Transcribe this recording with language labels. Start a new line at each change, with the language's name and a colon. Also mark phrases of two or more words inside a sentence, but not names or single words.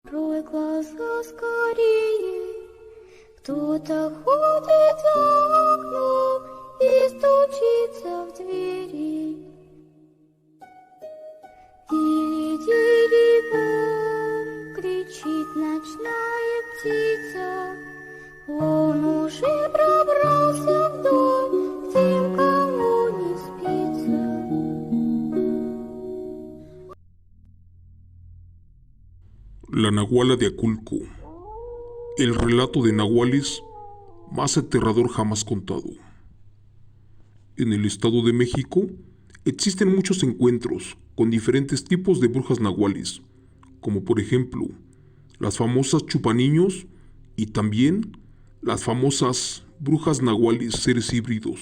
Russian: Открой глаза скорее, кто-то ходит за окном и стучится в двери. Дири-дири-бом, кричит ночная птица, он уже пробрался в дом, к тем, кому не спится.
Spanish: La Nahuala de Aculco, el relato de nahuales más aterrador jamás contado. En el Estado de México existen muchos encuentros con diferentes tipos de brujas nahuales, como por ejemplo las famosas chupaniños y también las famosas brujas nahuales seres híbridos.